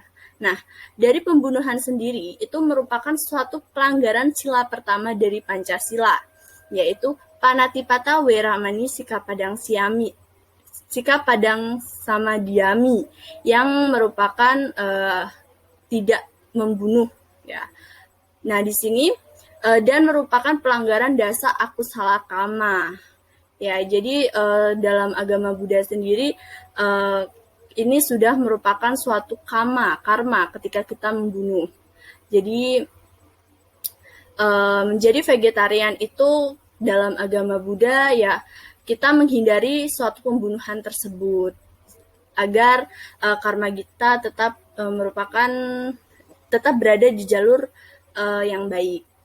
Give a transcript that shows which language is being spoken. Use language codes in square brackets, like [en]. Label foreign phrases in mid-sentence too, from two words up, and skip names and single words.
[id] Nah, dari pembunuhan sendiri itu merupakan suatu pelanggaran sila pertama dari Pancasila, yaitu [pi] Panatipata Weramani Sikapadang Siami, Sikapadang Samadhyami, [id] yang merupakan tidak membunuh ya. Nah, di sini dan merupakan pelanggaran [pi] dasa akusala kama. [id] Ya, jadi dalam agama Buddha sendiri ini sudah merupakan suatu karma ketika kita membunuh. Jadi menjadi vegetarian itu dalam agama Buddha ya kita menghindari suatu pembunuhan tersebut agar karma kita tetap berada di jalur yang baik.